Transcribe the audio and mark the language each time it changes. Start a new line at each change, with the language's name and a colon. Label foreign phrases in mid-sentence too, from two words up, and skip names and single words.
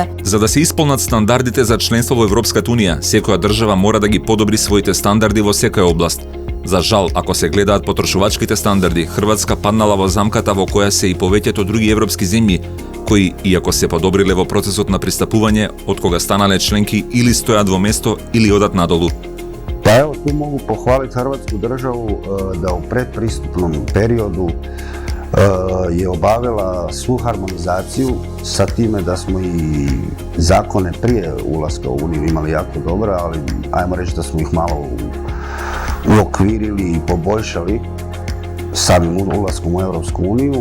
Macedonian: За да се исполнат стандардите за членство во Европската унија, секоја држава мора да ги подобри своите стандарди во секоја област. За жал, ако се гледаат потрошувачките стандарди, Хрватска паднала во замката во која се и повеќето други европски земји, кои, иако се подобриле во процесот на пристапување, од кога станале членки или стојат во место или одат надолу.
Croatian: Pa evo, tu mogu pohvaliti Hrvatsku državu da u predpristupnom periodu je obavila svu harmonizaciju sa time da smo i zakone prije ulaska u Uniju imali jako dobro, ali ajmo reći da smo ih malo uokvirili i poboljšali samim ulaskom u Europsku uniju.